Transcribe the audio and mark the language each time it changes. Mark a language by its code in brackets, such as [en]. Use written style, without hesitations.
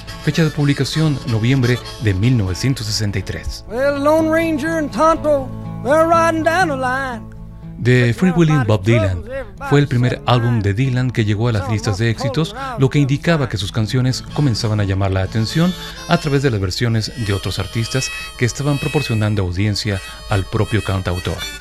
[es] Fecha de publicación, noviembre de 1963. [en] Well, Lone Ranger and Tonto, they're riding down the line. [es] The Free Willing Bob Dylan fue el primer álbum de Dylan que llegó a las listas de éxitos, lo que indicaba que sus canciones comenzaban a llamar la atención a través de las versiones de otros artistas que estaban proporcionando audiencia al propio cantautor.